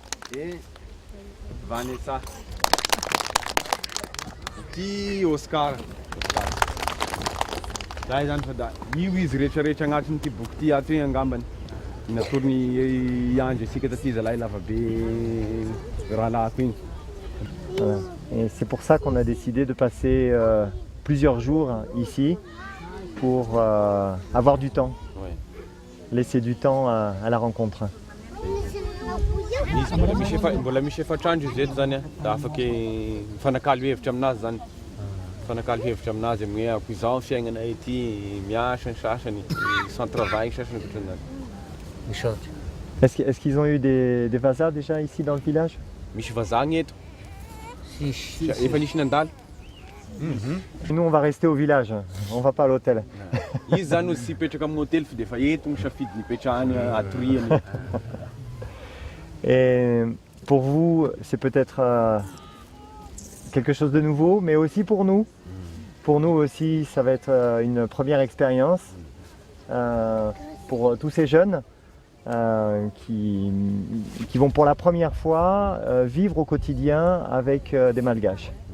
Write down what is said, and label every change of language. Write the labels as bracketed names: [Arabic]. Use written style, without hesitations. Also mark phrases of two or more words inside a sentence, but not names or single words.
[French] Et Vanessa. [Malagasy] Ty Oscar. Zay zany fa da io izy rehetrarehetra agnatin'ity boky ty ato io angambany. Nataony andro isika taty zalahy lava be rahalahako igny. [French] Voilà. Et c'est pour ça qu'on a décidé de passer plusieurs jours ici pour avoir du temps, laisser du temps à la rencontre. [Malagasy] Izy mbola misy efatrandro izy eto zany a, da afaky mifanakalo hevitra aminazy zany. Mifanakalo hevitra aminazy amin'ny hoe ako izao fiaignana ety, miasa ny sasany, [French] sans travail [Malagasy] ny sasany ohatran'izany. [French] Est-ce qu'ils ont eu des vasards déjà ici dans le village? [Malagasy] Misy vazaha gny eto. Efa nisy nandalo. [French] Nous on va rester au village, on va pas à l'hôtel. [Malagasy] Izy zany aussi hipetraka amin'ny hôtely fa defa eto ny safidy nipetrahany atoriany. [French] Et pour vous, c'est peut-être quelque chose de nouveau, mais aussi pour nous. Pour nous aussi, ça va être une première expérience pour tous ces jeunes qui vont pour la première fois vivre au quotidien avec des malgaches.